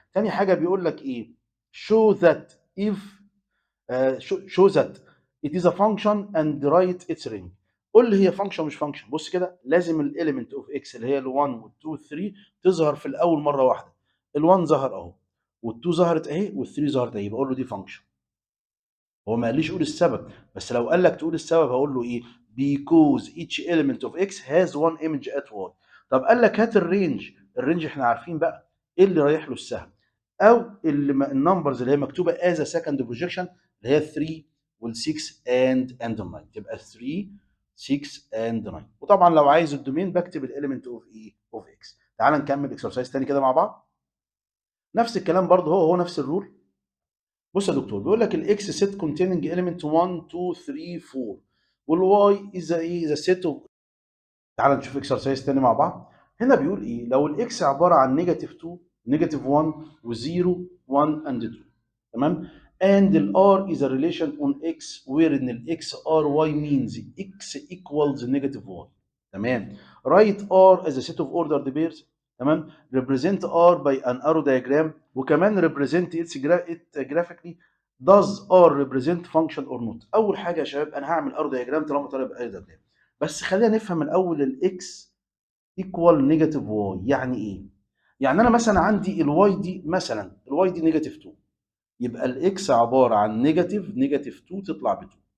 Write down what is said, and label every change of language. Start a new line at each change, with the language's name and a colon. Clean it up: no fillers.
Arabic: تاني حاجه بيقول لك ايه؟
English: show that if show that it is a function and write its ring.
Arabic: قول لي هي فانكشن مش فانكشن. بص كده، لازم الاليمنت اوف اكس اللي هي ال1 وال2 وال3 تظهر في الاول مره واحده. ال1 ظهر اهو، وال2 ظهرت اهي، وال3 ظهرت اهي، بقول له دي فانكشن. هو ما قاليش قول السبب، بس لو قال لك تقول السبب هقول له ايه؟
English: because each element of x has one image at y.
Arabic: طب قال لك هات الرينج. الرينج احنا عارفين بقى ايه اللي رايح له السهم، او النمبرز اللي هي مكتوبه
English: as a second projection
Arabic: اللي هي 3 وال6 and 9. تبقى 3 6 and 9. وطبعا لو عايز الدومين بكتب الاليمنت اوف ايه؟ اوف اكس. تعال نكمل اكسرسايز تاني كده مع بعض. نفس الكلام برضه، هو نفس الرول. بص يا دكتور، بيقول لك الاكس سيت containing element 1 2 3 4 والواي از ايه؟ ذا سيت اوف. تعال نشوف اكسرسايز تاني مع بعض. هنا بيقول ايه؟ لو الاكس عباره عن نيجاتيف 2 نيجاتيف 1 و0 1 اند 2. تمام.
English: and ال r is a relation on x where ان ال x r y means x equals negative y.
Arabic: تمام.
English: write r as a set of ordered pairs.
Arabic: تمام.
English: represent r by an arrow diagram
Arabic: وكمان
English: represent it graphically. does r represent function or not.
Arabic: اول حاجه يا شباب انا هعمل arrow diagram طالما طالب arrow diagram. بس خلينا نفهم الاول الاكس ايكوال نيجاتيف واي يعني ايه؟ يعني انا مثلا عندي الواي دي، مثلا الواي دي نيجاتيف 2، يبقى الاكس عباره عن نيجاتيف 2 تطلع ب 2.